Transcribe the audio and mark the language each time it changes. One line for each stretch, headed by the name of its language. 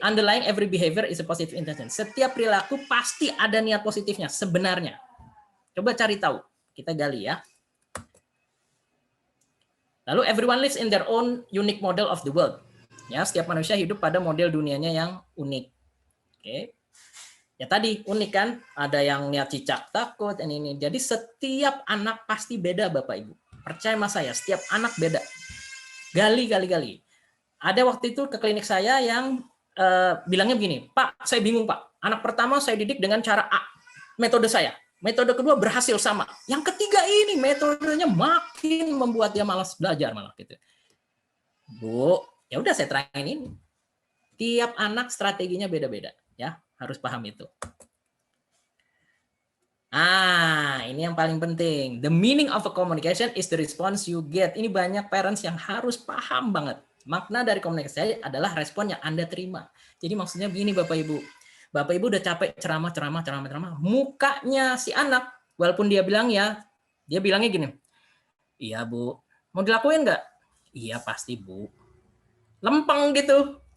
English: Underlying every behavior is a positive intention.
Indonesian: Setiap perilaku pasti ada niat positifnya sebenarnya. Coba cari tahu. Kita gali ya. Lalu
English: everyone lives in their own unique model of the world.
Indonesian: Ya, setiap manusia hidup pada model dunianya yang unik. Oke. Ya tadi unik kan? Ada yang niat cicak takut ini. Jadi setiap anak pasti beda Bapak Ibu. Percaya sama saya, setiap anak beda. Gali. Ada waktu itu ke klinik saya yang bilangnya begini, Pak, saya bingung Pak. Anak pertama saya didik dengan cara A, metode saya. Metode kedua berhasil sama. Yang ketiga ini metodenya makin membuat dia malas belajar malah gitu. Bu, ya udah saya terangin ini. Tiap anak strateginya beda-beda, ya harus paham itu. Ini yang paling penting.
English: The meaning of a communication is the response you get.
Indonesian: Ini banyak parents yang harus paham banget. Makna dari komunikasi adalah respon yang Anda terima. Jadi maksudnya begini Bapak Ibu. Bapak Ibu udah capek ceramah. Mukanya si anak, walaupun dia bilang ya, dia bilangnya gini. Iya Bu, mau dilakuin nggak? Iya pasti Bu. Lempeng gitu.